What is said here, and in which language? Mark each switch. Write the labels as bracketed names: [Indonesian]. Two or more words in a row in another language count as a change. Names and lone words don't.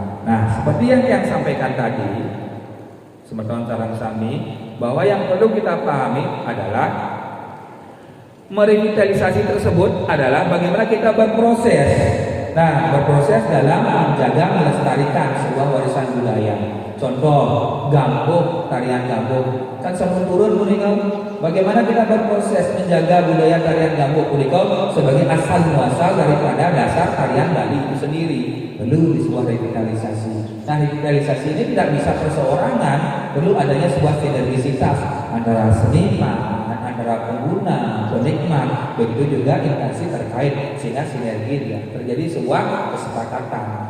[Indonesian] Nah, seperti yang sampaikan tadi, Semeton Sarang Sami, bahwa yang perlu kita pahami adalah merevitalisasi tersebut adalah bagaimana kita berproses. Nah, berproses dalam menjaga melestarikan sebuah warisan budaya. Contoh, gambuk, tarian gambuk, kan [Balinese] sampun turun punika. [Indonesian] Bagaimana kita berproses menjaga budaya tarian gambuk punika sebagai asal muasal daripada dasar tarian Bali itu sendiri. Perlu di sebuah revitalisasi. Nah, revitalisasi ini tidak bisa perseorangan, perlu adanya sebuah sinergisitas antara seniman, antara pengguna, penikmat, begitu juga instansi terkait, sehingga sinergi ya, terjadi sebuah kesepakatan.